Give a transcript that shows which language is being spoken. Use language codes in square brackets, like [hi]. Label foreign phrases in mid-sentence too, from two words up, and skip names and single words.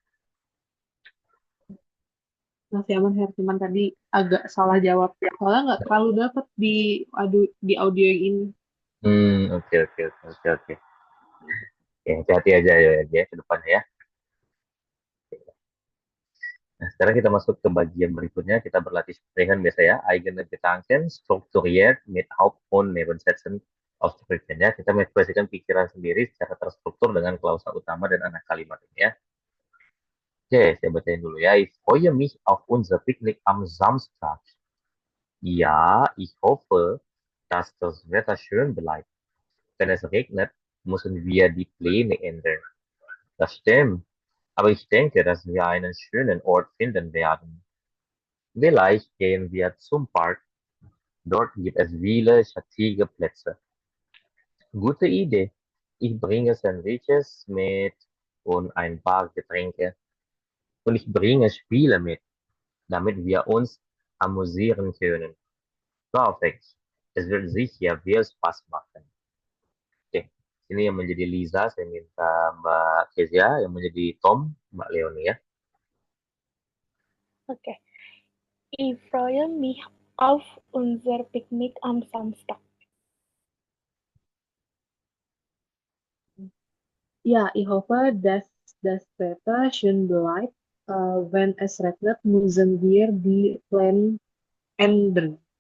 [id] Masih aman Her, cuman tadi agak salah jawab. Soalnya nggak terlalu dapat di audio yang ini. Oke, oke, oke, oke, oke. Ya, hati-hati aja ya ke depannya ya. Nah, sekarang kita masuk ke bagian berikutnya. Kita berlatih sprechen biasa ya. [de] Eigene Gedanken, strukturiert mit Haupt- und Nebensätzen aussprechen ya. [id] Kita mengekspresikan pikiran sendiri secara terstruktur dengan klausa utama dan anak kalimat ini ya. Oke, saya bacain dulu ya. [de] Ich freue mich auf unser Picknick am Samstag. Ja, ich hoffe, dass das Wetter schön bleibt. Wenn es regnet, müssen wir die Pläne ändern. Das stimmt. Aber ich denke, dass wir einen schönen Ort finden werden. Vielleicht gehen wir zum Park. Dort gibt es viele schattige Plätze. Gute Idee. Ich bringe Sandwiches mit und ein paar Getränke. Und ich bringe Spiele mit, damit wir uns amüsieren können. Perfekt. Es wird sicher viel Spaß machen. [id] Oke, ini yang menjadi Liza, saya minta Mbak Kezia, yang menjadi Tom, Mbak Leoni ya. Okay. [de] Ich freue mich auf unser Picknick am Samstag. Ja, ich hoffe, dass das Wetter schön bleibt. Wenn es regnet, müssen wir die Pläne ändern.